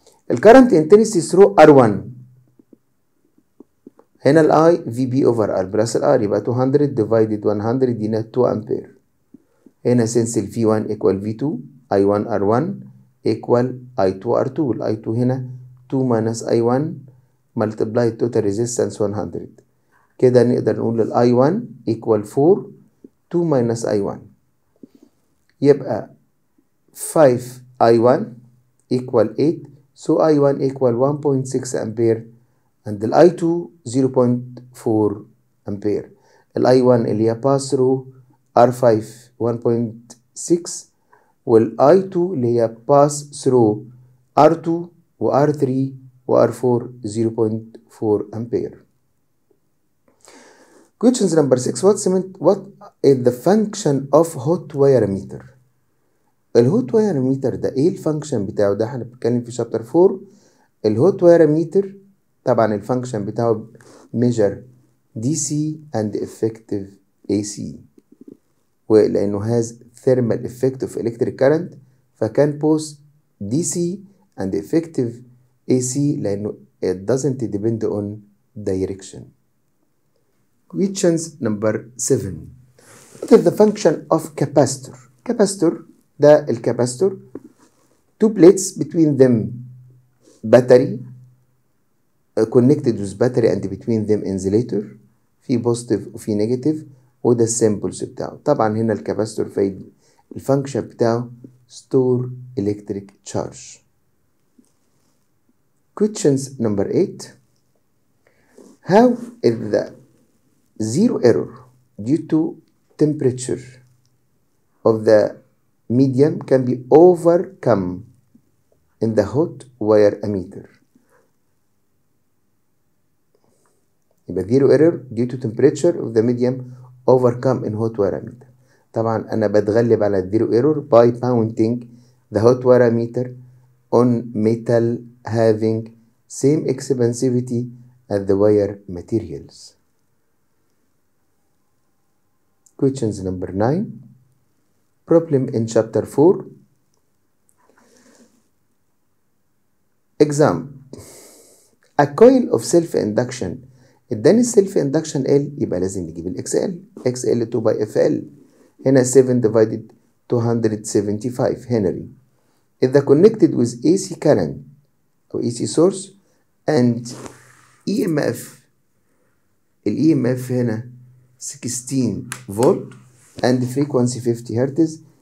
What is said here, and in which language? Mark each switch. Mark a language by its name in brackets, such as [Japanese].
[Arabic] الكرنت انتنسيتي ثرو ار1 هنا الاي في بي اوفر ار بلس الار يبقى 200 ديفايدد 100 يدينا 2 امبير. [English] هنا سنس ال V1 equal V2 I1 R1 equal I2 R2. ال I2 هنا 2 minus I1 multiply total resistance 100. [Arabic] كده نقدر نقول ال I1 equal 4 2 minus I1 يبقى 5 I1 equal 8. [English] so I1 equal 1.6 ampere and ال I2 0.4 ampere. [Arabic] ال I1 اللي هي pass through R5 1.6 وال I2 اللي هي pass through R2 و R3 و R4 0.4 ampere. [English] Questions number 6. What is the function of hot wire meter؟ [Arabic] الهوت واير ميتر ده ايه الفانكشن بتاعه؟ ده احنا بنتكلم في شابتر 4. الهوت واير ميتر طبعا الفانكشن بتاعه [English] measure DC and effective AC ولأنه has thermal effect of electric current فكان both DC and effective AC لأنه it doesn't depend on direction. Questions number 7. What is the function of capacitor؟ capacitor [Arabic] ده الكاباستور [English] two plates between them battery connected with battery and between them insulator في positive وفي negative [Arabic] وده السيمبلز بتاعه. طبعا هنا الكاباستور في الفانكشن بتاعه [English] store electric charge. Questions number 8. How is the zero error due to temperature of the medium can be overcome in the hot wire ammeter؟ [Arabic] يبقى [English] zero error due to temperature of the medium overcome in hot wire ammeter. [Arabic] طبعا أنا بتغلب على [English] zero error by mounting the hot wire ammeter on metal having same expansivity as the wire materials. Questions number 9. Problem in chapter 4. Example. A coil of self-induction. [Arabic] اداني السيلف induction L يبقى لازم نجيب ال XL. [English] XL 2 by FL. هنا 7 divided 275 Henry. إذا connected with AC current أو AC source and EMF. ال EMF هنا 16 volt and frequency 50 Hz.